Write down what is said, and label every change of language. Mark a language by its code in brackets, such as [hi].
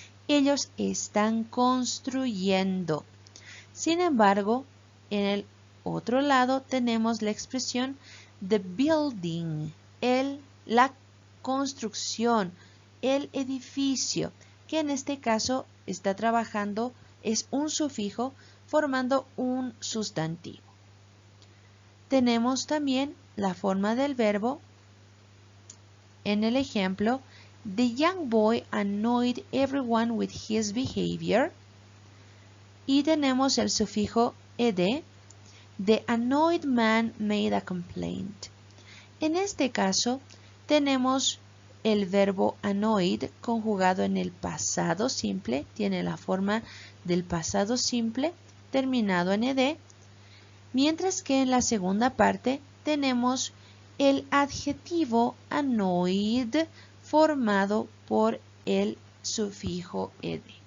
[es] Ellos están construyendo. Sin embargo, en el otro lado tenemos la expresión [en] the building, [es] la construcción, el edificio, que en este caso está trabajando, es un sufijo formando un sustantivo. Tenemos también la forma del verbo en el ejemplo [en] The young boy annoyed everyone with his behavior. [es] Y tenemos el sufijo ed. [en] The annoyed man made a complaint. [es] En este caso tenemos el verbo annoyed conjugado en el pasado simple. Tiene la forma del pasado simple terminado en ed. Mientras que en la segunda parte tenemos el adjetivo annoyed formado por el sufijo ed.